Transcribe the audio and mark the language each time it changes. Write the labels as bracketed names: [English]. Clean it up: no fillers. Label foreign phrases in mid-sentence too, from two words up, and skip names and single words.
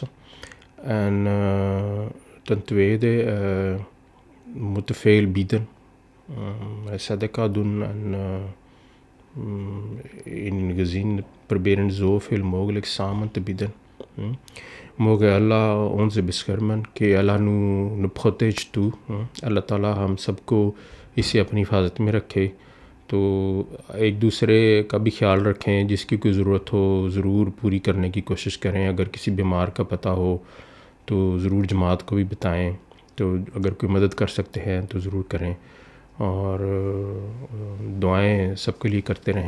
[Dutch] En ten tweede, we moeten veel bieden. Sadaka doen en in een gezin proberen zoveel mogelijk samen te bieden. Mogen Allah ons beschermen, [Urdu] کہ اللہ [French] nous protège tout. [Urdu] اللہ تعالیٰ ہم سب کو اسی اپنی حفاظت میں رکھے. تو ایک دوسرے کا بھی خیال رکھیں, جس کی کوئی ضرورت ہو ضرور پوری کرنے کی کوشش کریں. اگر کسی بیمار کا پتہ ہو تو ضرور جماعت کو بھی بتائیں. تو اگر کوئی مدد کر سکتے ہیں تو ضرور کریں, اور دعائیں سب کے لیے کرتے رہیں.